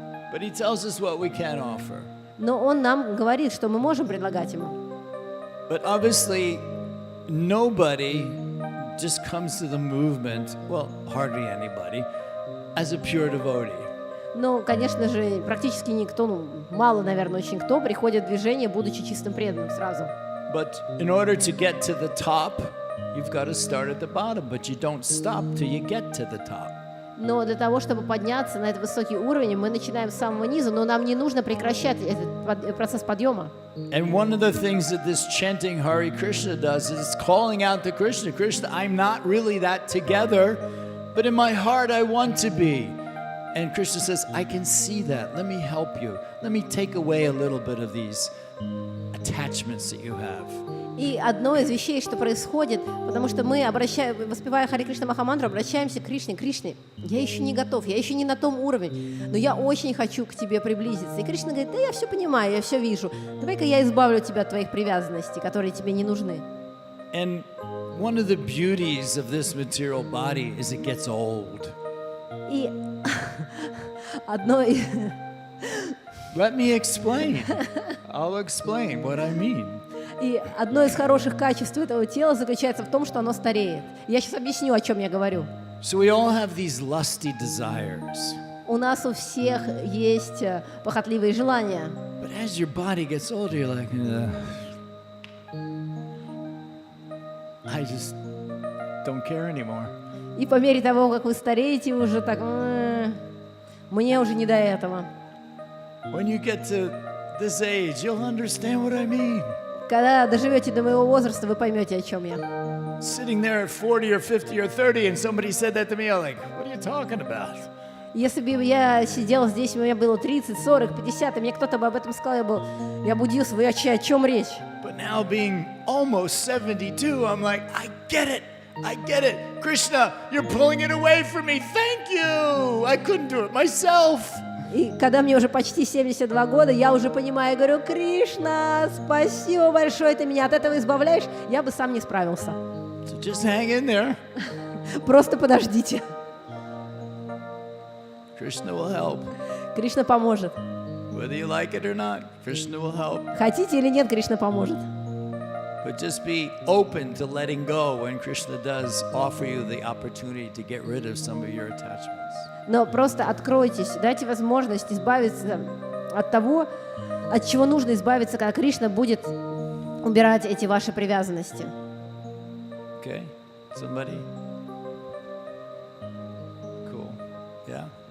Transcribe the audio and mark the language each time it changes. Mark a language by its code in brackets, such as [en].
[en] But he tells us what we can offer. [ru] Но он нам говорит, что мы можем предлагать ему. [en] But obviously, nobody just comes to the movement, well, hardly anybody, as a pure devotee. [ru] Но, конечно же, практически никто, мало, наверное, очень кто приходит в движение, будучи чистым преданным сразу. [en] But in order to get to the top, you've got to start at the bottom, but you don't stop till you get to the top. [ru] Но для того, чтобы подняться на этот высокий уровень, мы начинаем с самого низа, но нам не нужно прекращать этот процесс подъема. [en] And one of the things that this chanting Hare Krishna does is calling out to Krishna, Krishna, I'm not really that together, but in my heart I want to be. And Krishna says, I can see that. Let me help you. Let me take away a little bit of these attachments that you have. [ru] И одно из вещей, что происходит, потому что мы, воспевая Харе Кришна Махамантру, обращаемся к Кришне. Кришне, я еще не готов, я еще не на том уровне, но я очень хочу к тебе приблизиться. И Кришна говорит, да я все понимаю, я все вижу. Давай-ка я избавлю тебя от твоих привязанностей, которые тебе не нужны. [en] And one of the beauties of this material body is it gets old. [ru] И одно из... [en] Let me explain. I'll explain what I mean. [ru] И одно из хороших качеств этого тела заключается в том, что оно стареет. Я сейчас объясню, о чем я говорю. [en] So we all have these lusty desires. [ru] У нас у всех есть похотливые желания. [en] But as your body gets older, you're like, I just don't care anymore. [ru] И по мере того, как вы стареете, уже так, мне уже не до этого. [en] When you get to this age, you'll understand what I mean. [ru] Когда доживете до моего возраста, вы поймете, о чем я. [en] Sitting there at 40 or 50 or 30 and somebody said that to me, I'm like, what are you talking about? [ru] Если бы я сидела здесь, у меня было 30, 40, 50, и мне кто-то бы об этом сказал, я бы удивился, вы о чем речь? [en] But now being almost 72, I'm like, I get it. I get it. Krishna, you're pulling it away from me. Thank you. I couldn't do it myself. [ru] И когда мне уже почти 72 года, я уже понимаю, говорю, Кришна, спасибо большое, ты меня от этого избавляешь, я бы сам не справился. [en] So just hang in there. [ru] Просто подождите. [en] Krishna will help. [ru] Кришна поможет. [en] Whether you like it or not, Krishna will help. [ru] Хотите или нет, Кришна поможет. [en] But just be open to letting go when Krishna does offer you the opportunity to get rid of some of your attachments. [ru] Но просто откройтесь, дайте возможность избавиться от того, от чего нужно избавиться, когда Кришна будет убирать эти ваши привязанности. [en] Okay? Somebody? Cool. Yeah?